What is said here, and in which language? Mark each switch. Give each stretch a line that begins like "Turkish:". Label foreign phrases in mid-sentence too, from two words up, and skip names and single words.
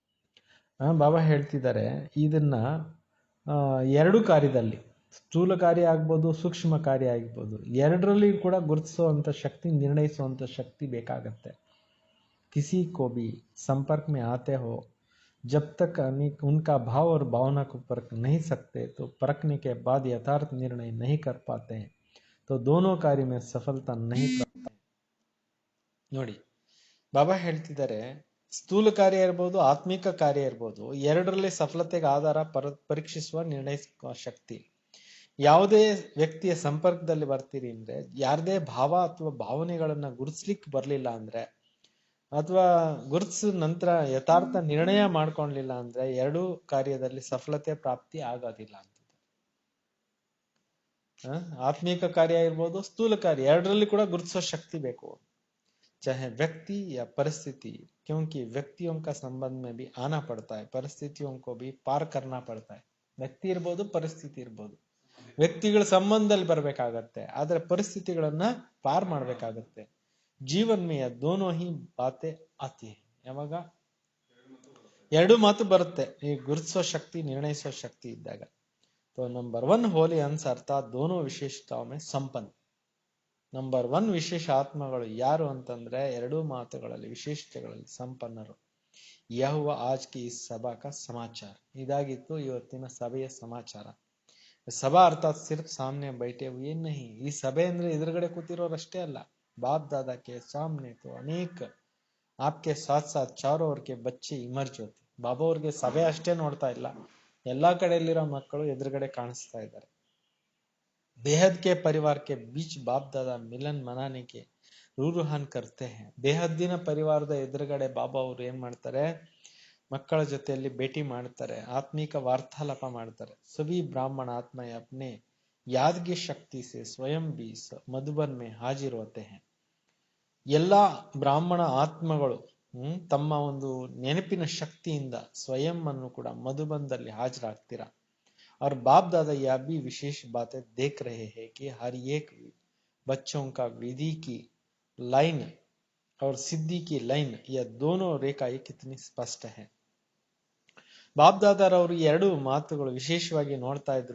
Kannada: ಬಾಬಾ ಹೇಳ್ತಿದ್ದಾರೆ ಇದನ್ನ ಎರಡು ಕಾರ್ಯದಲ್ಲಿ, ಸ್ಥೂಲ ಕಾರ್ಯ ಆಗ್ಬೋದು, ಸೂಕ್ಷ್ಮ ಕಾರ್ಯ ಆಗ್ಬೋದು, ಎರಡರಲ್ಲಿ ಕೂಡ ಗುರುತಿಸುವಂತ ಶಕ್ತಿ, ನಿರ್ಣಯಿಸುವಂತ ಶಕ್ತಿ ಬೇಕಾಗತ್ತೆ.
Hindi: किसी को भी संपर्क में आते हो जब तक उनका भाव और भावना को परख नहीं सकते तो परखने के बाद यथार्थ निर्णय नहीं कर पाते हैं तो दोनों कार्य में सफलता नहीं प्राप्त.
Kannada: ನೋಡಿ, ಬಾಬಾ ಹೇಳ್ತಿದ್ದಾರೆ ಸ್ಥೂಲ ಕಾರ್ಯ ಇರ್ಬೋದು, ಆತ್ಮಿಕ ಕಾರ್ಯ ಇರ್ಬೋದು, ಎರಡರಲ್ಲಿ ಸಫಲತೆಗೆ ಆಧಾರ ಪರೀಕ್ಷಿಸುವ ನಿರ್ಣಯಿಸುವ ಶಕ್ತಿ. ಯಾವುದೇ ವ್ಯಕ್ತಿಯ ಸಂಪರ್ಕದಲ್ಲಿ ಬರ್ತೀರಿ ಅಂದ್ರೆ, ಯಾರದೇ ಭಾವ ಅಥವಾ ಭಾವನೆಗಳನ್ನ ಗುರುತಿಸ್ಲಿಕ್ಕೆ ಬರ್ಲಿಲ್ಲ ಅಂದ್ರೆ, ಅಥವಾ ಗುರುತಿಸಿದ ನಂತರ ಯಥಾರ್ಥ ನಿರ್ಣಯ ಮಾಡ್ಕೊಳ್ಲಿಲ್ಲ ಅಂದ್ರೆ ಎರಡೂ ಕಾರ್ಯದಲ್ಲಿ ಸಫಲತೆ ಪ್ರಾಪ್ತಿ ಆಗೋದಿಲ್ಲ ಅಂತ. ಆತ್ಮಿಕ ಕಾರ್ಯ ಇರ್ಬೋದು, ಸ್ಥೂಲ ಕಾರ್ಯ, ಎರಡರಲ್ಲಿ ಕೂಡ ಗುರುತಿಸೋ ಶಕ್ತಿ ಬೇಕು.
Hindi: चाहे व्यक्ति या परिस्थिति, क्योंकि व्यक्तियों का संबंध में भी आना पड़ता है, परिस्थितियों को भी पार करना पड़ता है.
Kannada: ವ್ಯಕ್ತಿ ಇರ್ಬೋದು, ಪರಿಸ್ಥಿತಿ ಇರ್ಬೋದು, ವ್ಯಕ್ತಿಗಳ ಸಂಬಂಧದಲ್ಲಿ ಬರ್ಬೇಕಾಗತ್ತೆ, ಆದ್ರೆ ಪರಿಸ್ಥಿತಿಗಳನ್ನ ಪಾರ್ ಮಾಡ್ಬೇಕಾಗತ್ತೆ.
Hindi: जीवन में दोनों ही बातें आती हैं.
Kannada: ಯಾವಾಗ ಎರಡು ಮಾತು ಬರುತ್ತೆ, ಈ ಗುರುತಿಸೋ ಶಕ್ತಿ, ನಿರ್ಣಯಿಸೋ ಶಕ್ತಿ ಇದ್ದಾಗ.
Hindi: तो नंबर 1 होली अंश अर्थात दोनों विशेषताओं में संपन्न.
Kannada: ನಂಬರ್ 1 ವಿಶೇಷ ಆತ್ಮಗಳು ಯಾರು ಅಂತಂದ್ರೆ ಎರಡೂ ಮಾತುಗಳಲ್ಲಿ, ವಿಶೇಷತೆಗಳಲ್ಲಿ ಸಂಪನ್ನರು.
Hindi: यह हुआ आज की सभा का समाचार.
Kannada: ಇದಾಗಿತ್ತು ಇವತ್ತಿನ ಸಭೆಯ ಸಮಾಚಾರ.
Hindi: सभा अर्थात सिर्फ सामने बैठे हुए नहीं.
Kannada: ಈ ಸಭೆ ಅಂದ್ರೆ ಎದುರುಗಡೆ ಕೂತಿರೋರಷ್ಟೇ ಅಲ್ಲ,
Hindi: बाप दादा के सामने तो अनेक आपके साथ साथ चारों ओर के बच्चे इमर्ज होते.
Kannada: ಬಾಬಾ ಅವ್ರಿಗೆ ಸಭೆ ಅಷ್ಟೇ ನೋಡ್ತಾ ಇಲ್ಲ, ಎಲ್ಲಾ ಕಡೆಯಲ್ಲಿರೋ ಮಕ್ಕಳು ಎದುರುಗಡೆ ಕಾಣಿಸ್ತಾ ಇದ್ದಾರೆ.
Hindi: बेहद के परिवार के बीच बाप दादा मिलन मनाने के रूहरिहान करते हैं.
Kannada: ಬೇಹದ್ದಿನ ಪರಿವಾರದ ಎದುರುಗಡೆ ಬಾಬಾ ಅವರು ಏನ್ ಮಾಡ್ತಾರೆ, ಮಕ್ಕಳ ಜೊತೆಯಲ್ಲಿ ಭೇಟಿ ಮಾಡ್ತಾರೆ, ಆತ್ಮಿಕ ವಾರ್ತಾಲಾಪ ಮಾಡ್ತಾರೆ.
Hindi: सभी ब्राह्मण आत्मा अपने याद की शक्ति से स्वयं भी मधुबन में हाजिर होते हैं.
Kannada: ಎಲ್ಲಾ ಬ್ರಾಹ್ಮಣ ಆತ್ಮಗಳು ತಮ್ಮ ಒಂದು ನೆನಪಿನ ಶಕ್ತಿಯಿಂದ ಸ್ವಯಂ ಅನ್ನು ಕೂಡ ಮಧುಬನದಲ್ಲಿ ಹಾಜರಾಗ್ತೀರಾ.
Hindi: और बाप दादा यह भी विशेष बातें देख रहे हैं कि हर एक बच्चों का विधि की लाइन और सिद्धि की लाइन, यह दोनों रेखाएं कितनी स्पष्ट है.
Kannada: ಬಾಪ್ ದಾದಾರವರು ಎರಡು ಮಾತುಗಳು ವಿಶೇಷವಾಗಿ ನೋಡ್ತಾ ಇದ್ರು.